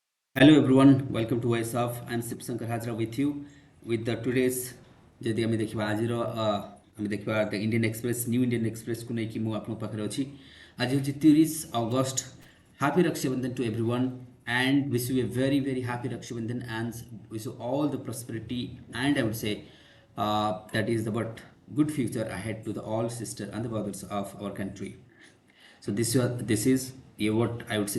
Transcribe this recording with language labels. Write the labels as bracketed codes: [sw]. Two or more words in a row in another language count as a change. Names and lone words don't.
[en] Hello everyone, welcome to OASHUB. I'm Sip Shankar Hajra with you with the today's [or] ଯଦି ଆମେ ଦେଖିବା ଆଜିର ଆମେ ଦେଖିବା [en] the Indian Express new Indian Express [or] କୁ ନେଇକି ମୁଁ ଆପଣଙ୍କ ପାଖରେ ଅଛି। ଆଜି ହେଉଛି 30 ଅଗଷ୍ଟ। [en] Happy Raksha Bandhan to everyone and wish you a very happy Raksha Bandhan and wish you all the prosperity and I would say that is the what good future ahead to the all sisters and the brothers of our country. So this is what I would say.